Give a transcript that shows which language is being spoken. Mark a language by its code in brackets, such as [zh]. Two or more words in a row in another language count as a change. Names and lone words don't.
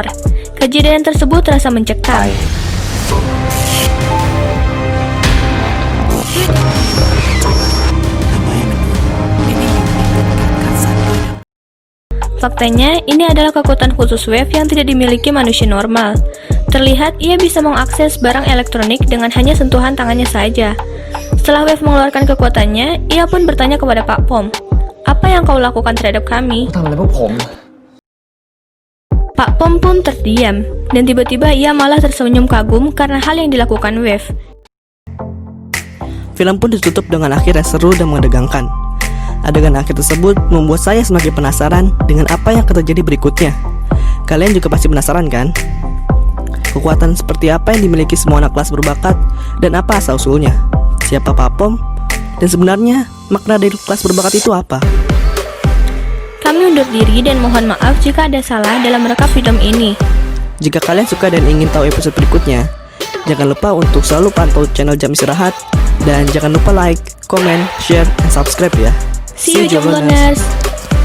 [id] Kejadian tersebut terasa mencekam. Faktanya, ini adalah kekuatan khusus Wave yang tidak dimiliki manusia normal. Terlihat ia bisa mengakses barang elektronik dengan hanya sentuhan tangannya saja. Setelah Wave mengeluarkan kekuatannya, ia pun bertanya kepada Pak Pom, "Apa yang kau lakukan terhadap kami?" [th] ทำอะไรพวกผม [id] Pak Pom pun terdiam, dan tiba-tiba ia malah tersenyum kagum karena hal yang dilakukan Wave. Film pun ditutup dengan akhir yang seru dan menegangkan. Adegan akhir tersebut membuat saya semakin penasaran dengan apa yang akan terjadi berikutnya. Kalian juga pasti penasaran kan? Kekuatan seperti apa yang dimiliki semua anak kelas berbakat dan apa asal-usulnya? Siapa Pak Pom? Dan sebenarnya makna dari kelas berbakat itu apa? Kami undur diri dan mohon maaf jika ada salah dalam merekam film ini. Jika kalian suka dan ingin tahu episode berikutnya, jangan lupa untuk selalu pantau channel Jam Istirahat dan jangan lupa [en] like, comment, share, [id] dan subscribe ya. [en] See you, Job Learners!